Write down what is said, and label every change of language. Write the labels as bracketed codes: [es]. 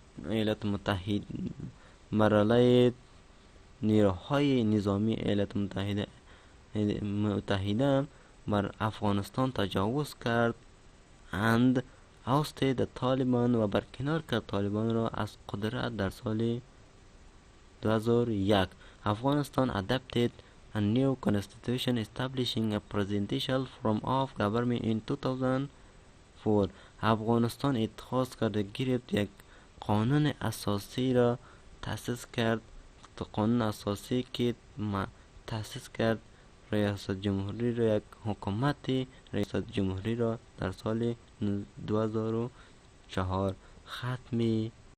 [fa] ایالات متحده، بر علیه نیروهای نظامی ایالات متحده بر افغانستان تجاوز کرد [en] and ousted the Taliban [fa] و برکنار کرد طالبان را از قدرت در سال 2001. [en] Afghanistan adopted a new constitution establishing a presidential form of government in 2004. [fa] افغانستان اتخاذ کرد گرفت یک قانون اساسی را تأسیس کرد. قانون اساسی که تأسیس کرد ریاست جمهوری را، یک حکومت ریاست جمهوری را در سال 2004 ختم